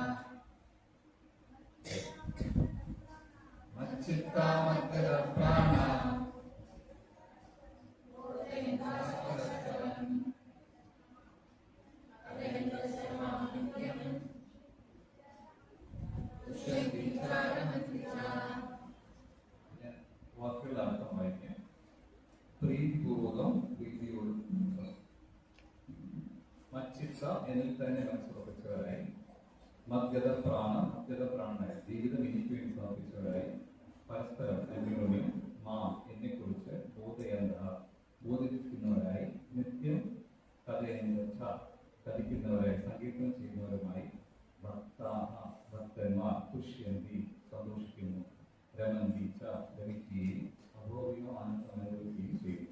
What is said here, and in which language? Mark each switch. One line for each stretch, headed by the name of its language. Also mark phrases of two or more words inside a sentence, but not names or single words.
Sanskrit: मच्चित्ता मद्गद प्राण बोधयन्तः परस्परं कथयन्तश्च मां नित्यं तुष्यन्ति च रमन्ति च।
Malayalam: വാക്കുകളുടെ അർത്ഥം വായിക്കാം. പ്രീതിപൂർവകം പ്രീതിയോടും മച്ചിത്ത എന്നിൽ തന്നെ മനസ്സുറപ്പിച്ചവരായി മദ്ഗത പ്രാണനായി ജീവിതം എനിക്ക് വേണ്ടി സമർപ്പിച്ചവരായി പരസ്പരം അന്യോന്യം മാം എന്നെക്കുറിച്ച് ബോധിപ്പിക്കുന്നവരായി നിത്യം കഥിക്കുന്നവരായി സങ്കീർത്തനം ചെയ്യുന്നവരുമായി ഭക്തന്മാർ തുഷ്യന്തി സന്തോഷിക്കുന്നു
Sanskrit: രമന്തി ച
Malayalam: ലഭിക്കുകയും അഭോവിയോ ആനന്ദമനുഭവിക്കുകയും ചെയ്യുന്നു.